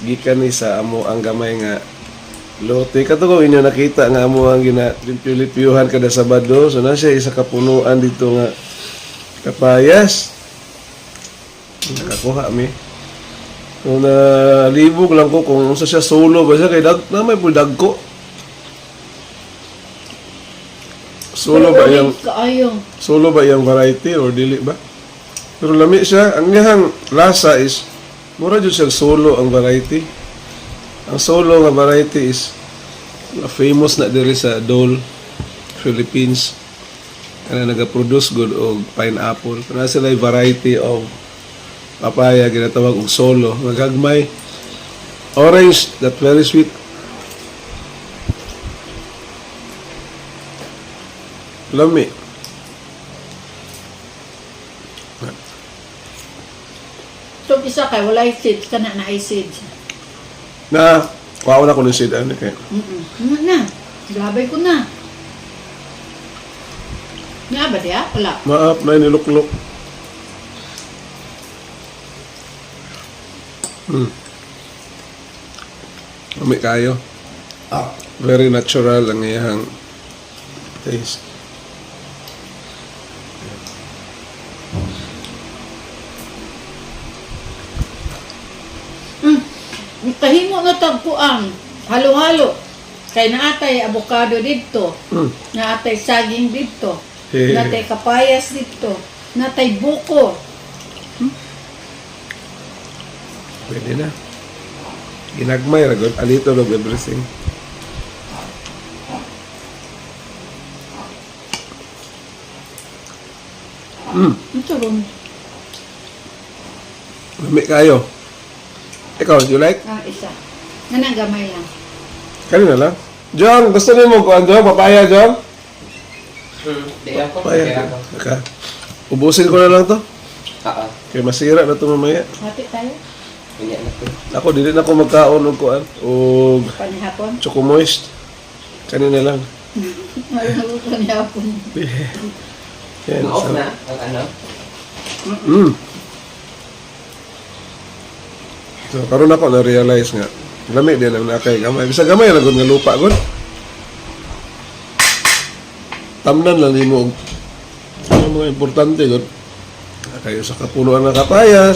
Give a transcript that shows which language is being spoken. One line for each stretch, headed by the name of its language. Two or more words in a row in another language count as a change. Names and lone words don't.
Cebuano: Gikan ni sa amo ang gamay nga lote. Kato ko inyo nakita nga amo ang ginalimpyo-limpyuhan kada Sabado. So na siya isa kapunuan dito nga kapayas. Nakakuha mi. Kung nalibog lang ko kung sa siya solo ba siya kay na may buldag ko. Solo ba yung variety or dili ba? Pero lami siya. Ang niyang lasa is mura dyan siya solo ang variety. Ang solo nga variety is famous na diri sa Dole, Philippines. Kaya nag-produce good og pineapple. Kaya sila yung
English: variety of papaya,
Cebuano: ginatawag og solo. Magagmay orange,
English: that very sweet.
Cebuano: Lami. So, isa kay walay seeds, kana na ay seeds. Na, kuha na ko ng seed. Ano kaya? Na. Gabay ko na. Nga ba diya? Wala. Maap na niluklok. Lami kayo.
English: Very natural
Cebuano: ang iyang taste. Kahimo na tagpuan. Halo-halo. Kay naatay avocado dito. Naatay saging dito. Naatay kapayas dito. Naatay buko. Pwede na. Ginagmay ragon.
English: A little of everything.
Cebuano: Ito ron. Lami kayo. Ikaw,
English: you like?
Cebuano: Isa. Nanagamay lang.
Filipino: Kanina lang.
Cebuano: Jong, gusto niyo mo kuhan, Jong? Papaya, Jong?
Filipino: Di ako. Papaya. Aka. Ubusin ko na lang to. Kaya masira na to mamaya. Hati tayo. Kanya na to.
Cebuano: Ako, dili na ako magkaon og kuhan. Og Panihapon. choco moist.
Filipino: Kanina lang.
Cebuano: Maluto panihapon. Yan. Ma-off na ang ano. So, karon ako na-realize nga. Lami din ang nakay gamay. Bisa gamay lang nga lupa gud. Tamnan lang nimo ang mga importante gud. Kayo sa kapunuan ng kapayas.